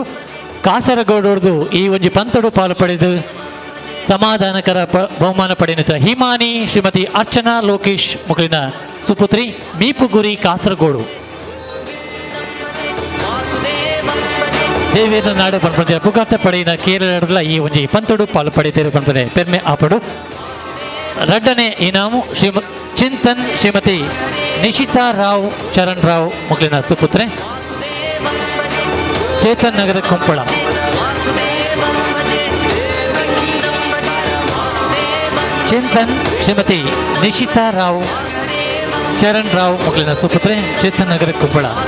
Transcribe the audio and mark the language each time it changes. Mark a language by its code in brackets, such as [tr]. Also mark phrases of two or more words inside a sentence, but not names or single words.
[tcy] ಕಾಸರಗೋಡು ಈ ಒಂಜಿ ಪಂತೋಡು ಪಾಲು ಪಡೆದು ಸಮಾಧಾನಕರ ಬಹುಮಾನ ಪಡೆದ ಹಿಮಾನಿ ಶ್ರೀಮತಿ ಅರ್ಚನಾ ಲೋಕೇಶ್ ಮುಕ್ಲಿನ ಸುಪುತ್ರಿ ಮೀಪುಗುರಿ ಕಾಸರಗೋಡು ದೇವೇಂದ್ರ ನಾಡು ಪಂಪಂಜ ಪುಗಾತ ಪಡೆಯಿನ ಕೇರಳದ ಈ ಒಂಜಿ ಪಂತೋಡು ಪಾಲು ಪಡೆದರು ಪಂಪನೆ ಪೆರ್ಮೆ ಆಪಡು. ರಡ್ಡನೇ ಇನಾಮು ಚಿಂತನ್ ಶ್ರೀಮತಿ ನಿಶಿತಾ ರಾವ್ ಚರಣ್ ರಾವ್ ಮುಕ್ಲಿನ ಸುಪುತ್ರೆ ಚೇತನ್ ನಗರ ಕೊಂಪಳ. ಚಿಂತನ್ ಶ್ರೀಮತಿ ನಿಶಿತಾ ರಾವ್ ಚರಣ್ ರಾವ್ ಮುಕ್ಲಿನ ಸುಪುತ್ರೆ ಚೇತನ್ ನಗರ ಕೊಂಪಳ.